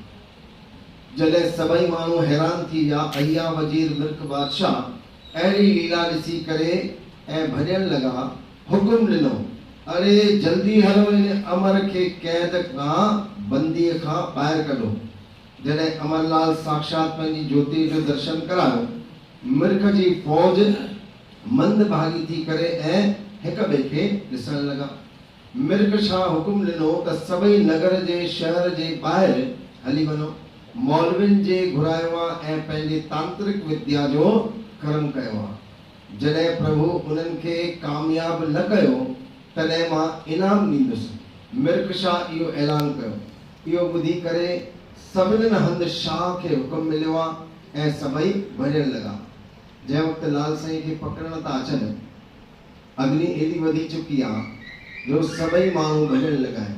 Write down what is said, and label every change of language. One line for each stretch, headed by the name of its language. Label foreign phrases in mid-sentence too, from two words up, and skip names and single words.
Sindhi: जॾहिं सभई माण्हू हैरान थी विया, अय्या वजीर मिर्ग बादशाह अहिड़ी लीला ॾिसी करे ऐं भॼण लगा, हुकुम ॾिनो, अरे जल्दी हलो इन अमर खे कैद खां बंदीअ खां ॿाहिरि कढो। जॾहिं अमरलाल साक्षात पंहिंजी ज्योति जो दर्शन करायो, मिर्ग जी फौज मंद भागी थी करे ऐं हिक ॿिए खे ॾिसण लगा। मिर्ग शाह हुकुम ॾिनो त सभई नगर जे शहर जे ॿाहिरि हली वञो, मौलविन जे घुरायो आहे ऐं पंहिंजे तांत्रिक विद्या जो कर्म कयो आहे। जॾहिं प्रभु उन्हनि खे कामयाब न कयो, तॾहिं मां इनाम ॾींदुसि। मिर्ग शाह इहो ऐलान कयो। इहो ॿुधी करे सभिनीनि हंधि शाह खे हुकुम मिलियो आहे ऐं सभई भॼण लगा। जंहिं वक़्तु लाल साईं खे पकड़ण था अचनि, अग्नि एॾी वधी चुकी आहे जो सभई माण्हू भॼण लगा आहिनि।